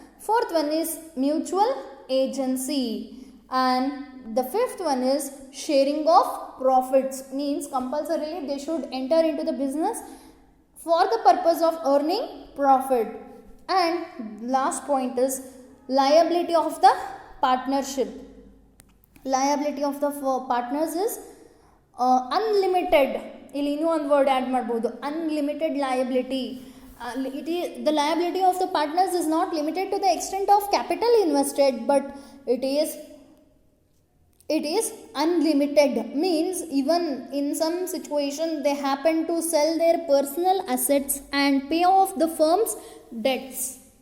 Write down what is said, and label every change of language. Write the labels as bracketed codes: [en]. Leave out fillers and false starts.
[en] Fourth one is mutual agency. And the fifth one is sharing of profits, means compulsorily they should enter into the business for the purpose of earning profit. And last point is liability of the partnership. Liability of the partners is unlimited. [kn] ಇಲ್ಲಿ ಇನ್ನೂ ಒಂದು word add ಮಾಡ್ಬೋದು, unlimited liability. [en] The liability of the partners is not limited to the extent of capital invested, but it is unlimited, means even in some situation they happen to sell their personal assets and pay off the firm's debts.